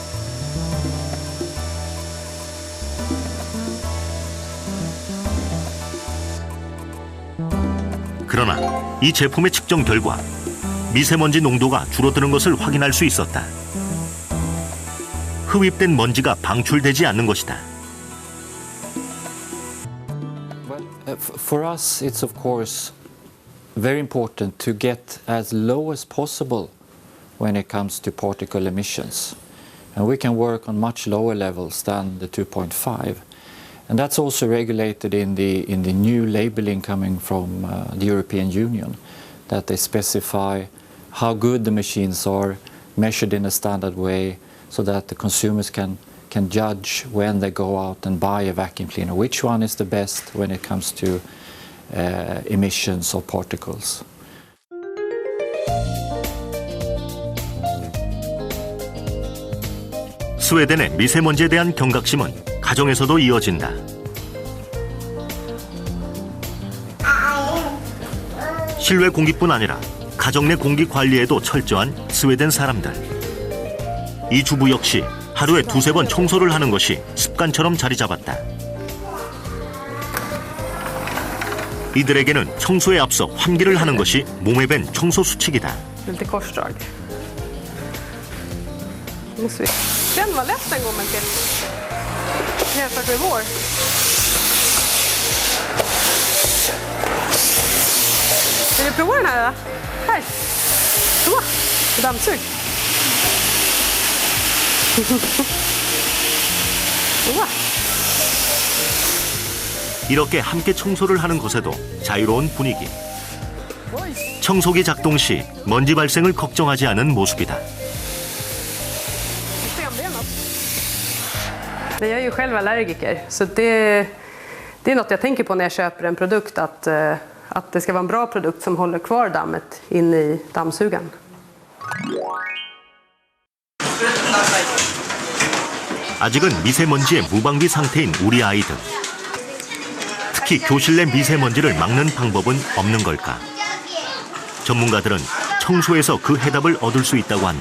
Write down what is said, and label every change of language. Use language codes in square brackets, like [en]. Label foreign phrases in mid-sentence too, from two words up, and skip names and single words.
[ko] 그러나 이 제품의 측정 결과 미세먼지 농도가 줄어드는 것을 확인할 수 있었다. 흡입된 먼지가 방출되지 않는 것이다. [en] Well, for us, it's of course very important to get as low as possible when it comes to particle emissions. And we can work on much lower levels than the 2.5. And that's also regulated in the new labeling coming from the European Union, that they specify how good the machines are, measured in a standard way, so that the consumers can judge when they go out and buy a vacuum cleaner, which one is the best when it comes to emissions or particles. [ko] 스웨덴의 미세먼지에 대한 경각심은 가정에서도 이어진다. 실외 공기뿐 아니라 가정 내 공기 관리에도 철저한 스웨덴 사람들. 이 주부 역시 하루에 2-3번 청소를 하는 것이 습관처럼 자리 잡았다. 이들에게는 청소에 앞서 환기를 하는 것이 몸에 밴 청소 수칙이다. [sv] Lite korsdrag. Måste vi. Den var lätt den gången till. Jämfört med vår. Vill du prova den här då? Här. Så. Dammsug. [ko] 우와. 이렇게 함께 청소를 하는 곳에도 자유로운 분위기. 청소기 작동 시 먼지 발생을 걱정하지 않은 모습이다. [sv] Jag är ju själv allergiker, så det är något jag tänker på när jag köper en produkt, att det ska vara en bra produkt som håller kvar dammet in i dammsugaren. [ko] 아직은 미세먼지의 무방비 상태인 우리 아이들. 특히 교실 내 미세먼지를 막는 방법은 없는 걸까? 전문가들은 청소에서 그 해답을 얻을 수 있다고 한다.